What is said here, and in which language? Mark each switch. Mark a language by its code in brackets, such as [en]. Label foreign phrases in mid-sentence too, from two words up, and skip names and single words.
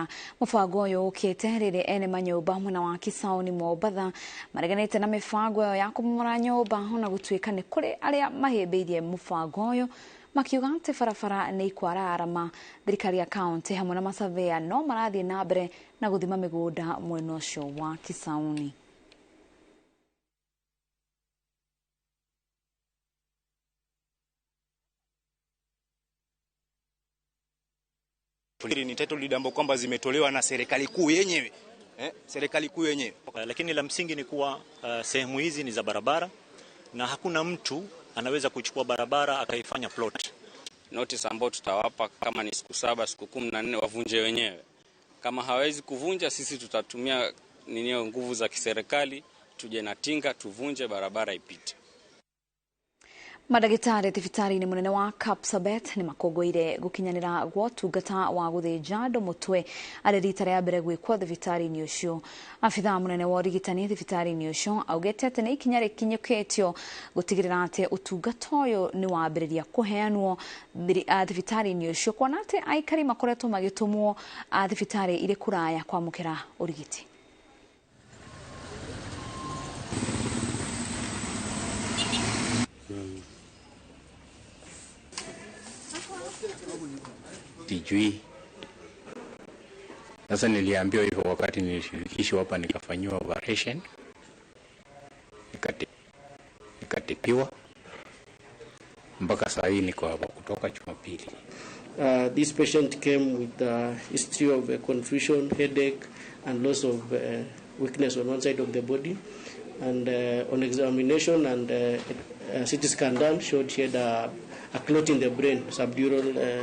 [ki] Mubango uyu ukite riri ene manyumba mwena wa Kisauni Mombasa mareganite na mibango ya kumomora nyumba ona gutuika ni kuri aria mahimbiirie mubango uyu makiuga ati barabara ni ikwara arama. Thirikari ya kaunti hamwe na masavea no marathie na mbere na guthima migunda mwena ucio wa Kisauni. [sw] Ni [en] title deed [sw] ambapo kwamba zimetolewa na serikali kuu yenyewe. Serikali kuu yenyewe. Lakini la msingi ni kuwa sehemu hizi ni za barabara na hakuna mtu anaweza kuchukua barabara akaifanya plot. Notice ambayo tutawapa kama ni siku 7, siku 14 wavunje wenyewe. Kama hawezi kuvunja, sisi tutatumia nguvu za kiserikali tuje na tinga tuvunje barabara ipite. [ki] Madagitari thibitari-inĩ munene wa Kapsabet nĩ makongoire gukinyanira gwa tungata wa guthinja andũ mutwe arĩ rita rĩa mbere gwĩkwo thibitari-inĩ ũcio. Afitha munene wa ũrigitani thibitari-inĩ ũcio augĩte atĩ nĩ ikinya rĩkinyũkĩtio gũtigĩrĩra atĩ ũtungata ũyũ nĩ wambĩrĩria kũheanwo thibitari-inĩ ũcio, kuona atĩ aikari makoretwo magĩtũmwo thibitarĩ irĩ kũraya kwamũkĩra ũrigiti. [sw] Sijui. Sasa niliambiwa hivyo wakati nilishirikishwa hapa nikafanyiwa operation. Nikatibiwa. Mpaka saa hii niko hapa kutoka Jumapili. [en] This patient came with a history of confusion, headache and loss of weakness on one side of the body. And on examination and CT scan done showed she had a clot in the brain, subdural.